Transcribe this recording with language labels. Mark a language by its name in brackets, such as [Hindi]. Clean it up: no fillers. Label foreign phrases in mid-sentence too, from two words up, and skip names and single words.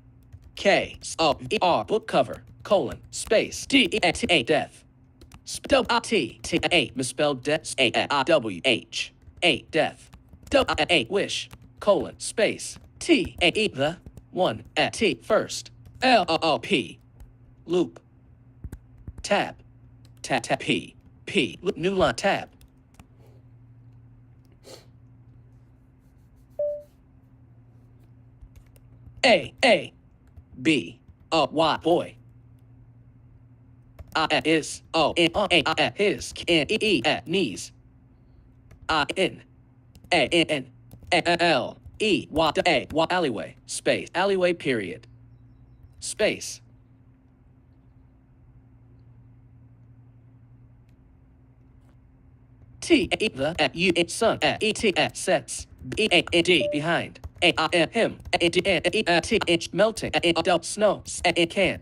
[English] K. Book cover. Colon. Space. D-E-T-A. Death. T-T-A. Misspelled death. A-W-H. A. Death. A. Wish. Colon. Space. T-A-E. The. 1. T. First. L-O-O-P. Loop. Tab. Tab. Tab. P. P. New line. Tab. A. B. Y. Boy. Is. His. Knees. N. L. E. Y. Alleyway. Space. Alleyway period. Space. T. The. U. Sun. E. T. Sets. B. A. D. Behind. Him. T. Melting. Snow. Can.